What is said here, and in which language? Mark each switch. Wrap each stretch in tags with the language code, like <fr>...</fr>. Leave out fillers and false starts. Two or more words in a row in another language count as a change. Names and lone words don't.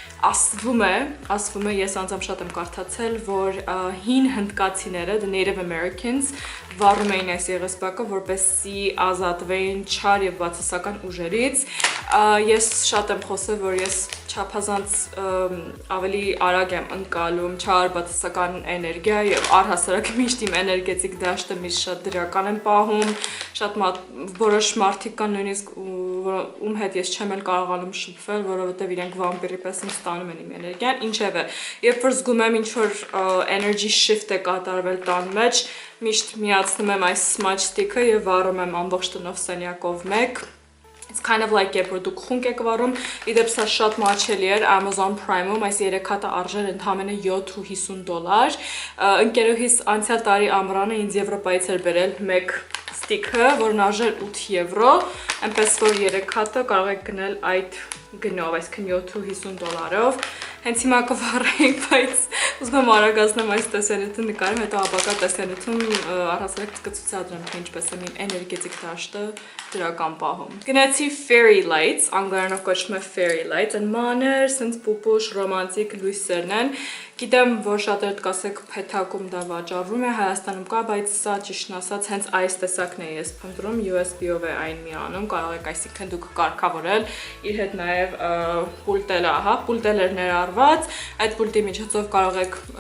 <hy>ասվում է, ես անձամբ շատ եմ կարդացել, որ հին հնդկացիները,</hy> <en>the Native Americans,</en> <hy>վառում էին այս եղեսպակը, որպեսզի ազատվեին չար եւ բացասական ուժերից։ Ես շատ եմ խոսել, որ ես չափազանց ավելի արագ եմ ընկալում չար բացասական էներգիա եւ առհասարակ միշտ իմ էներգետիկ դաշտը միշտ շատ դրական եմ պահում, շատ որոշ մարդիկ կան նույնիսկ ում հետ ես չեմ էլ կարողանում շփվել, որովհետեւ իրենք վամպիրի պես ինձ ստանում են իմ էներգիան, ինչևէ, երբ որ զգում եմ ինչ որ</hy> <en>energy shift</en> <hy>է կատարվել տան մեջ, միշտ միացնում եմ այս</hy> <en>smudge stick-ը</en> <hy>եւ վառում եմ ամբողջ տնով սենյակով մեկ։ It's</hy> <en>kind of like</en> <hy>երբ որ դուք խունկ եք վառում, իդեպ սա շատ մաչելի էր Amazon Prime-ում, այս 3 հատը արժեր ընդամենը $7.50։ Ընկերուհիս անցյալ տարի ամռանը ինձ Եվրոպայից էր բերել մեկ stick-ը, որն արժեր €8, այնպես որ 3 հատը կարող եք գնել այդ գնով, այսինքն $7.50-ով։ Հենց հիմա կվառենք, բայց ուզում եմ արագացնեմ այս տեսանյութը նկարեմ, հետո ապակա տեսանյութում առհասարակ կցուցադրեմ, թե ինչպես եմ իմ էներգետիկ դաշտը դրական պահում։ Գնացի</hy> <en>fairy lights,</en> <hy>անգլերենով կոչվում է</hy> <en>fairy lights, and</en> <hy>մանր, սենց պուպուշ, ռոմանտիկ լույսերն են։ Գիտեմ, որ շատերդ կասեք փեթակում դա վաճառվում է, Հայաստանում կա, բայց սա ճիշտն ասած հենց այս տեսակն է ես փնտրում, USB-ով է այն միանում, կարող եք այսինքն դուք կարգավորել, իր հետ նաև պուլտելը, ահա, պուլտել էր ներառված, այդ պուլտի միջոցով կարող եք</hy>